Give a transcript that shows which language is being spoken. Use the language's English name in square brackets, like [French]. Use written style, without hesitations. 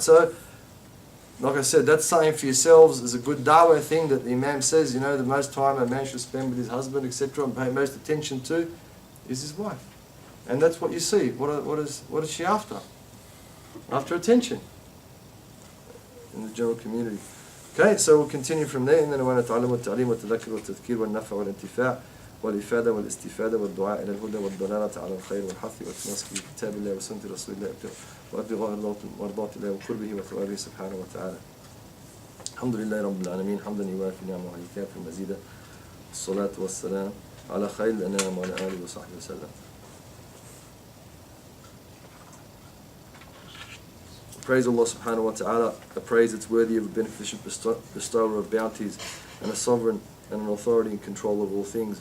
[English] So, like I said, that's something for yourselves is a good dawah thing that the Imam says, the most time a man should spend with his husband, etc., and pay most attention to is his wife. And that's what you see. What is she after? After attention in the general community. Okay, so we'll continue from there. [Arabic] إننا ونتعلم والتعليم والتذكر والتذكير والنفع والانتفاع والإفادة والاستفادة والدعاء إلى الهدى والدلالة على الخير والحث والتمسك بكتاب الله وسنة رسول الله وابتغاء مرضاة الله وقربه وثوابه سبحانه وتعالى. الحمد لله رب العالمين حمدا يوافي نعمه ويكافئ مزيدا الصلاة والسلام على خير الأنام وعلى آله وصحبه وسلم. [English] Praise Allah subhanahu wa ta'ala, a praise that's worthy of a beneficent bestower of bounties and a sovereign and an authority in control of all things.